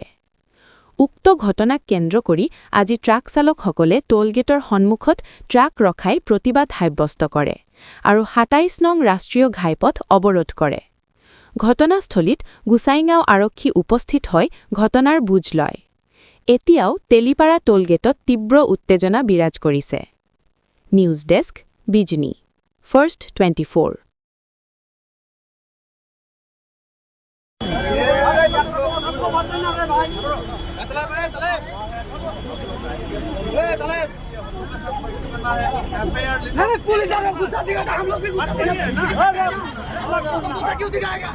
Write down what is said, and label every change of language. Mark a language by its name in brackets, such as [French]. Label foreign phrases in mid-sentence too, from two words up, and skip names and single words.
[Assamese] উক্ত ঘটনাক কেন্দ্ৰ কৰি আজি ট্ৰাক চালকসকলে টোলগেটৰ সন্মুখত ট্ৰাক ৰখাই প্ৰতিবাদ সাব্যস্ত কৰে আৰু ২৭ নং ৰাষ্ট্ৰীয় ঘাইপথ অৱৰোধ কৰে। ঘটনাস্থলীত গোসাইগাঁও আৰক্ষী উপস্থিত হয় ঘটনাৰ বুজ লয়। এতিয়াও তেলিপাৰা টোলগেটত তীব্ৰ উত্তেজনা বিৰাজ কৰিছে। [English] news desk, [Assamese] বিজনী ফাৰ্ষ্ট 24। [Hindi] पुलिस अगर गुस्सा दिखाएगा हम लोग भी गुस्सा क्यों दिखाएगा?